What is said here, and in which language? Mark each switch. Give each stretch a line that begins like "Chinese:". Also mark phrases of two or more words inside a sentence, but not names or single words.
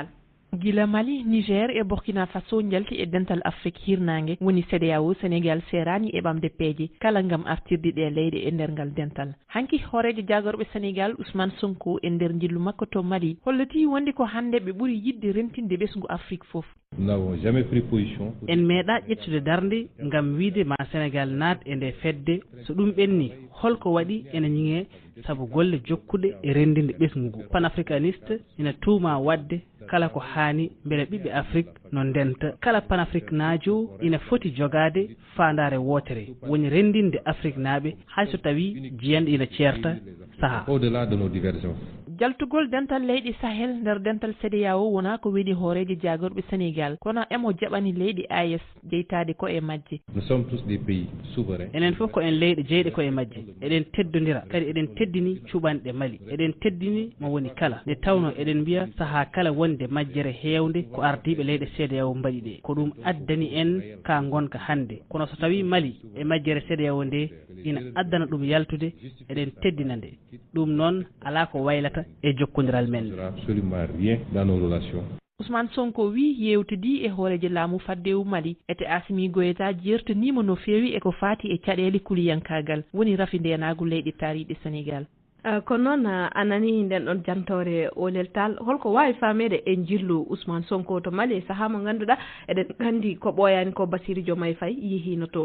Fula: gila Mali Niger e Burkina Faso jalti e dental Afrique hirnangue woni CEDEAO Sénégal serani e ɓamde peeje kala gam artirde ɗe leyɗe e nder ngal dental hanki horejo jagorɓe Sénégal Ousmane Sonko e nder jillu makko to Mali holliti wonde ko hande ɓe ɓuuri yidde rentinde ɓesgu Afrique foof
French: Nous n'avons jamais pris position.
Fula: En meeɗa ƴettude darnde ngam wiide ma Sénégal naat e nde fedde so ɗum ɓenni holko waɗi ene ñiŋe sabu golle jokkuɗe e rendinde ɓesgu ngu panafricaniste ina tuuma wadde kala ko haani mbele ɓiɓɓe Afrique no ndenta kala panafrique naajo ina foti jogade fandare wotere woni rendinde Afrique naaɓe hayso tawi jiyanɗe ina ceerta saha
French: au-delà de nos divergences.
Fula: jaltugol dental leydi Sahel nder dental CEDEAO wona ko weɗi hooreji jagorɓe Sénégal kono emo jaɓani leydi AES jeytade ko e majje.
French: Nous sommes tous des pays souverains.
Fula: Enen fof ko en leyɗe jeyɗe ko e majje eɗen teddodira kadi eɗen teddini cuɓanɗe Mali eɗen teddini mo woni kala nde tawno eɗen mbiya saaha kala wonde majjere heewde ko ardiɓe leyɗe CEDEAO mbaɗi ɗe ko ɗum addani en ka gonka hande kono so tawi Mali e majjere CEDEAO nde ina addana ɗum yaltude eɗen teddina nde ɗum noon ala ko waylata e jokkodiral men.
French: Absolument rien dans nos relations.
Fula: Ousmane Sonko wi yewtidi e hooreje laamu faddewu Mali ete Assimi Goïta jertanima no feewi eko faati e caɗele kuliyankagal woni rafi ndenagu leyɗe taariɗe Sénégal. Kono noon anani nden ɗon jantore Olel Tall holko wawi famede e jillu Ousmane Sonko to Mali saaha mo ganduɗa eɗen gandi ko ɓooyani ko Bassirou Diomaye Faye yehino toon.